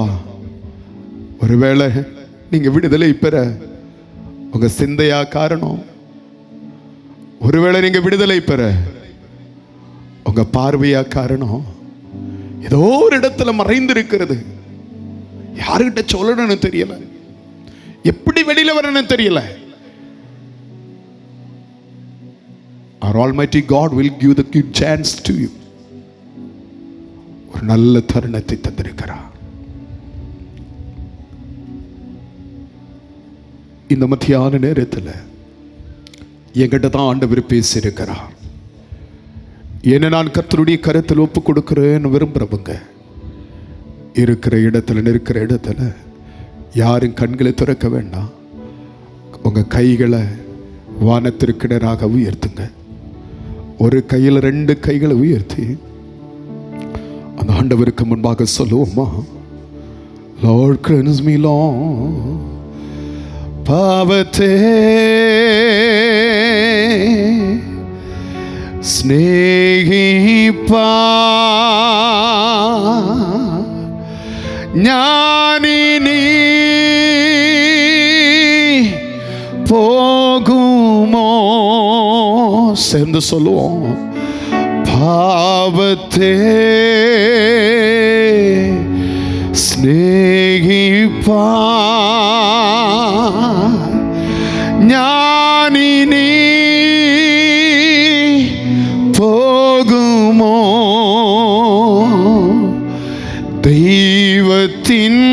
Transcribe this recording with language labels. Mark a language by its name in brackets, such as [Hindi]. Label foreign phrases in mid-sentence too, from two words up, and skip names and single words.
[Tamil] ஒருவேளை நீங்க விடுதலை பெற உங்க சிந்தையா காரணம், ஒருவேளை நீங்க விடுதலை பெற உங்க பார்வையா காரணம், ஏதோ ஒரு இடத்துல மறைந்திருக்கிறது. யாருகிட்ட சொல்லணும்னு தெரியல, எப்படி வெளியில வரணும்னு தெரியல. [English] Our Almighty God will give the good chance to you. [Tamil] ஒரு நல்ல தருணத்தை தந்திருக்கிறார். இந்த மத்தியான நேரத்தில் என்கிட்ட தான் ஆண்டவர் பேசியிருக்கிறார். என்ன நான் கர்த்தருடைய கருத்தில் ஒப்பு கொடுக்கிறேன்னு விரும்புறவங்க இருக்கிற இடத்துல, நிற்கிற இடத்துல யாரும் கண்களை திறக்க வேண்டாம். உங்க கைகளை வானத்திற்கு நேராக உயர்த்துங்க. ஒரு கையில் 2 கைகளை உயர்த்தி அந்த ஆண்டவருக்கு முன்பாக சொல்லுவோமா? [English] Lord, cleanse me Lord. [Malayalam] பாவத்தே സ്നേഹിപ്പാ ഞാനിനി പോകുമോ? [Tamil] சேர்ந்து சொல்லுவோம். [Malayalam] பாவத்தே സ്നേഹിപ്പാ ഞാനിനി പോകുമോ? ദൈവത്തിൻ